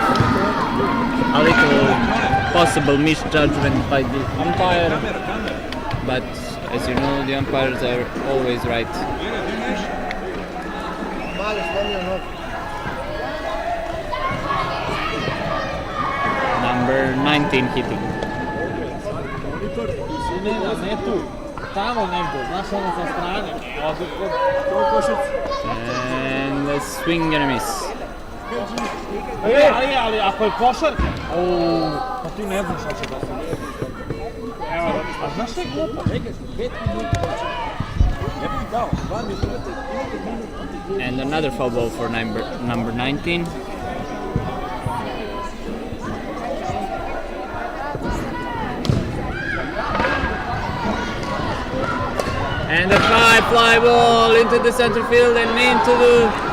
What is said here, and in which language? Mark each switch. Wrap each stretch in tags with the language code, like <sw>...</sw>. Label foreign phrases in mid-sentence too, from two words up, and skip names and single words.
<en>A little possible misjudgment by the umpire, but as you know, the umpires are always right. Number 19 hitting.</en> <bs>Ne tu, tamo negdje, znaš ono sa strane.</bs> <en>And a swing and a miss.</en> <bs>Ali ako je košarka, pa ti ne znaš šta će da se. A znaš šta je glupo? 5 minuta. Ja bih dao 2 minuta.</bs> <en>And another foul ball for number 19. And a high fly ball into the center field and into the...</en>